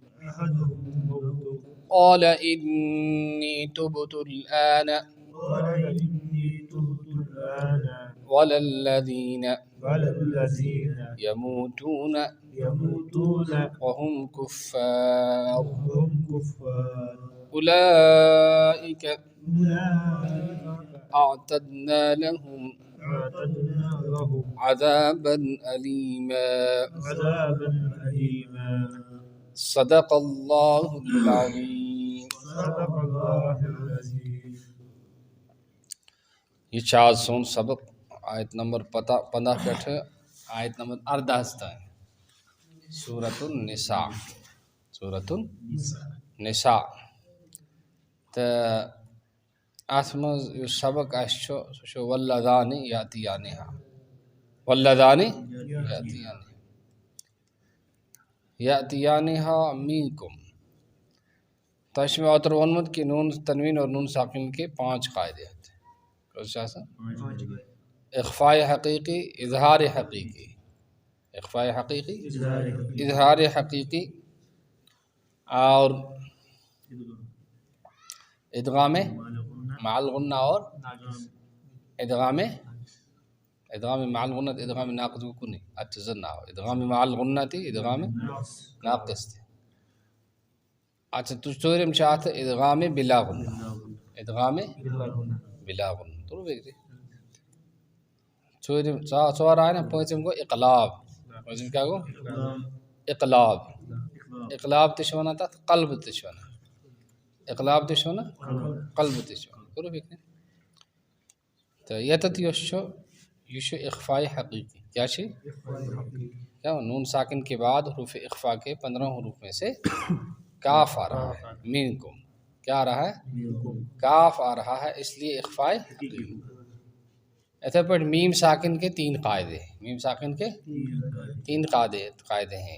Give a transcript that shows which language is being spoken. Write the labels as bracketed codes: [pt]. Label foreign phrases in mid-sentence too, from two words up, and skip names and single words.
[ar] قال إني تبت الآن ولا الذين يموتون وهم كفار أولئك أعتدنا لهم عذابا أليما. صدق الله العظيم. [ks] یہ 400 سبق آیت نمبر 15 پٹھ آیت نمبر 18 تائیں سورۃ النساء تہٕ اَتھ منٛز یُس سبق اَسہِ چھُ سُہ چھُ [ar] واللذان یأتیانہا منکم. [ks] تۄہہِ چھُ مےٚ اوترٕ ووٚنمُت کہ [ur] نون تنوین اور نون ساکن کے 5 قاعدے ہوتے ہیں. اخفاء حقیقی، اظہار حقیقی، اظہار حقیقی اور ادغام مع الغنہ اور ادغام مع الغنہ ادغام ناقص کو نہیں اچھا نہ ہو ادغام مع الغنہ تھی ادغام ناقص تھی. [ks] اچھا تو ژوٗرِم چھِ اَتھ ادغام بلا غنہ تُرو بیٚیہِ ژوٗرِم ژور آے نا. پوٗنٛژِم گوٚو اقلاب. پوٗنٛژِم کیٛاہ گوٚو؟ اقلاب تہِ چھِ وَنان تَتھ قلب تہِ چھِ وَنان قلب تہِ چھِ وَنان. کوٚرُو فِکرِ؟ تہٕ ییٚتٮ۪تھ یُس چھُ یہ چھُ اخفاء حقیقی. [ur] کیا چھِ کیا نون ساکن کے بعد حروف اخفا کے 15 حروف میں سے کاف آ رہا ہے. منکم کیا آ رہا ہے؟ کاف آ رہا ہے، اس لیے اخفاء حقیقی. ایسے پر میم ساکن کے 3 قاعدے ہیں.